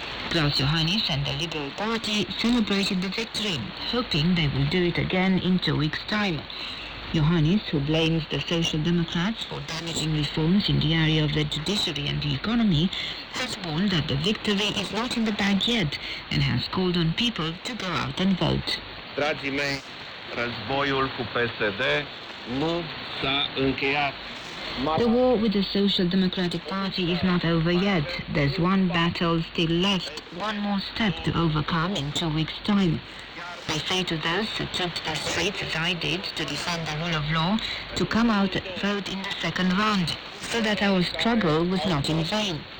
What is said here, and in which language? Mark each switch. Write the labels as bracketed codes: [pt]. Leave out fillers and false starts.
[en] Klaus Iohannis and the Liberal Party celebrated the victory, hoping they will do it again in 2 weeks' time. Iohannis, who blames the Social Democrats for damaging reforms in the area of the judiciary and the economy, has warned that the victory is not in the bag yet and has called on people to go out and vote. [ro] Dragii mei, războiul cu PSD nu s-a încheiat. [en] The war with the Social Democratic Party is not over yet. There's one battle still left, one more step to overcome in 2 weeks' time. I say to those who took to the streets as I did to defend the rule of law to come out and vote in the second round, so that our struggle was not in vain.